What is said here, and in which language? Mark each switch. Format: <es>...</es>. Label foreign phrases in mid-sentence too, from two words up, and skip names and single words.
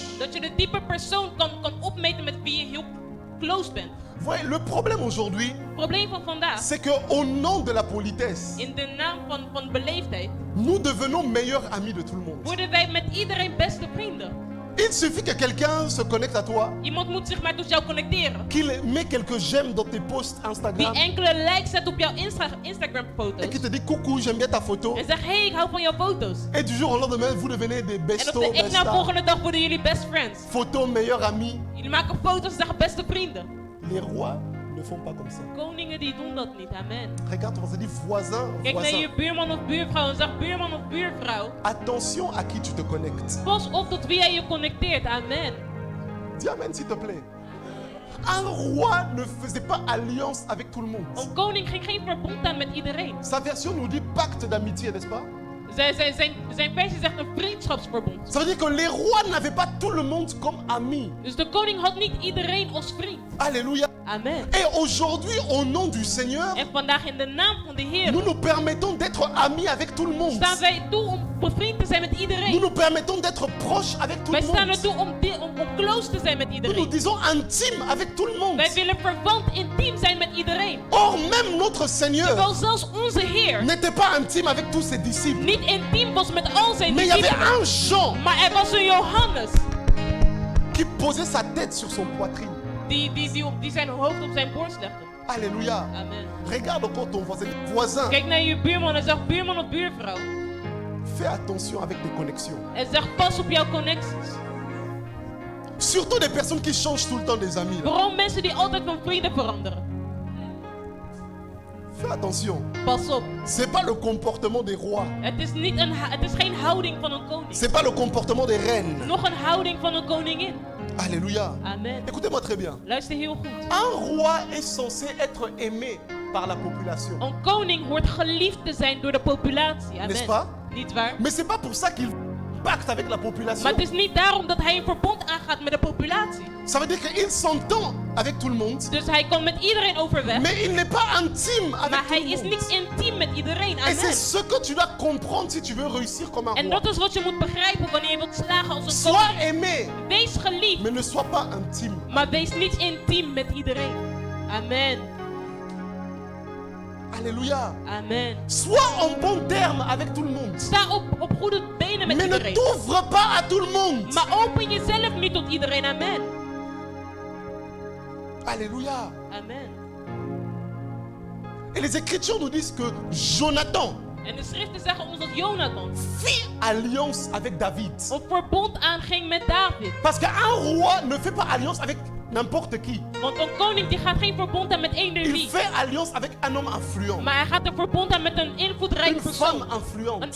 <nl>dat je de type persoon kan opmeten met wie je heel close bent.</nl> <fr>Voyez, le problème aujourd'hui,</fr> <nl>Het probleem van vandaag,</nl> <fr>c'est qu'au nom de la politesse,</fr> <nl>in de naam van beleefdheid,</nl> <fr>nous devenons meilleurs amis de tout le monde.</fr> <nl>worden wij met iedereen beste vrienden.</nl> <fr>Il suffit que quelqu'un se connecte à toi,</fr> <nl>Iemand moet zich maar tot jou connecteren.</nl> <fr>qu'il met quelques j'aime dans tes posts</fr> <nl>Die Instagram enkele likes zet op jouw Instagram</nl> <fr>et</fr> <nl>foto's.</nl> <fr>qui te dit coucou, j'aime bien ta photo.</fr> <nl>En zegt, hey, ik hou van jouw foto's.</nl> <fr>Et du jour au lendemain, vous devenez des</fr> <nl>En op</nl> <fr>bestos,</fr> <nl>de een na</nl> <fr>bestas.</fr> <nl>volgende dag worden jullie</nl> <en>best friends.</en> <fr>Photo meilleur ami.</fr> <nl>Jullie maken foto's en zeggen beste vrienden.</nl> <fr>Les rois ne font pas comme ça.</fr> <nl>Koningen die doen dat niet, amen.</nl> <fr>Regarde, on se dit voisin,</fr> <nl>Kijk naar</nl> <fr>voisin.</fr> <nl>je buurman of buurvrouw en zeg buurman of buurvrouw.</nl> <fr>Attention à qui tu te connectes.</fr> <nl>Pas op tot wie jij je connecteert, amen.</nl> <fr>Dis amen s'il te plaît. Un roi ne faisait pas alliance avec tout le monde.</fr> <nl>Een koning ging geen verbond aan met iedereen.</nl> <fr>Sa version nous dit pacte d'amitié, n'est-ce pas?</fr> <nl>Zijn versie zegt een vriendschapsverbond.</nl> <fr>Ça veut dire que les rois n'avaient pas tout le monde comme amis.</fr> <nl>Dus de koning had niet iedereen als vriend. Alléluia. Amen.</nl> <fr>Et aujourd'hui, au nom du Seigneur,</fr> <nl>En vandaag in de naam van de Heer</nl> <fr>nous nous permettons d'être amis avec tout le monde.</fr> <nl>staan wij toe om bevriend te zijn met</nl> <fr>Nous</fr> <nl>iedereen.</nl> <fr>nous permettons d'être proches avec tout</fr> <nl>Wij</nl> <fr>le</fr> <nl>staan er</nl> <fr>monde.</fr> <nl>toe om close te zijn met</nl> <fr>Nous nous</fr> <nl>iedereen.</nl> <fr>disons intime avec tout le monde.</fr> <nl>Wij willen verwant intiem zijn met iedereen.</nl> <fr>Or, même notre Seigneur</fr> <nl>Terwijl zelfs onze Heer</nl> <fr>n'était pas intime avec tous ses disciples.</fr> <nl>niet intiem was met al zijn</nl> <fr>Mais il y avait</fr> <nl>discipelen.</nl> <fr>un Jean</fr> <nl>Maar er was een Johannes</nl> <fr>qui posait sa tête sur son poitrine.</fr> <nl>die zijn hoofd op zijn borst legde. Alléluia. Amen.</nl> <fr>Regarde encore ton voisin. Voisin,</fr> <nl>Kijk naar je buurman en zeg buurman of buurvrouw.</nl> <fr>fais attention avec tes connexions.</fr> <nl>En zeg pas op jouw connecties.</nl> <fr>Surtout des personnes qui changent tout le temps des amis. Là.</fr> <nl>Vooral mensen die altijd van vrienden veranderen.</nl> <fr>Fais attention.</fr> <nl>Pas op.</nl> <fr>C'est pas le comportement des rois.</fr> <nl>Het is geen houding van een koning.</nl> <fr>C'est pas le comportement des reines.</fr> <nl>Nog een houding van een koningin. Alléluia. Amen.</nl> <fr>Écoutez-moi très bien.</fr> <nl>Luister heel goed.</nl> <fr>Un roi est censé être aimé par la population.</fr> <nl>Een koning hoort geliefd te zijn door de populatie.</nl> <fr>N'est-ce pas?</fr> <nl>Amen. Niet waar?</nl> <fr>Mais c'est pas pour ça qu'il pacte avec la population.</fr> <nl>Maar het is niet daarom dat hij een verbond aangaat met de populatie.</nl> <fr>Ça veut dire qu'il s'entend avec tout le monde.</fr> <nl>Dus hij kan met iedereen overweg.</nl> <fr>Mais il n'est pas intime avec</fr> <nl>Maar</nl> <fr>tout</fr> <nl>hij</nl> <fr>le</fr> <nl>is</nl> <fr>monde.</fr> <nl>niet intiem met iedereen.</nl> <fr>Et c'est</fr> <nl>Amen.</nl> <fr>ce que tu dois comprendre si tu veux réussir comme un</fr> <nl>En</nl> <fr>roi.</fr> <nl>dat is wat je moet begrijpen wanneer je wilt slagen als een</nl> <fr>Sois</fr> <nl>koning.</nl> <fr>aimé,</fr> <nl>Wees geliefd,</nl> <fr>mais ne sois pas intime.</fr> <nl>maar wees niet intiem met iedereen. Amen. Alléluia. Amen.</nl> <fr>Sois en bon terme avec tout le monde.</fr> <nl>Sta op goede benen met</nl> <fr>Mais ne</fr> <nl>iedereen.</nl> <fr>t'ouvre pas à tout le monde.</fr> <nl>Maar open jezelf niet tot iedereen. Amen. Alléluia. Amen.</nl> <fr>Et les Écritures nous disent que Jonathan</fr> <nl>En de schriften zeggen ons dat Jonathan</nl> <fr>fit alliance avec David.</fr> <nl>een verbond aanging met David.</nl> <fr>Parce qu'un roi ne fait pas alliance avec n'importe qui.</fr> <nl>Want een koning die gaat geen verbond aan met eender</nl> <fr>Il</fr> <nl>wie.</nl> <fr>fait alliance avec un homme influent.</fr> <nl>Maar hij gaat een verbond aan met een invloedrijke</nl> <fr>Une femme</fr> <nl>persoon. Een</nl> <fr>influente.</fr>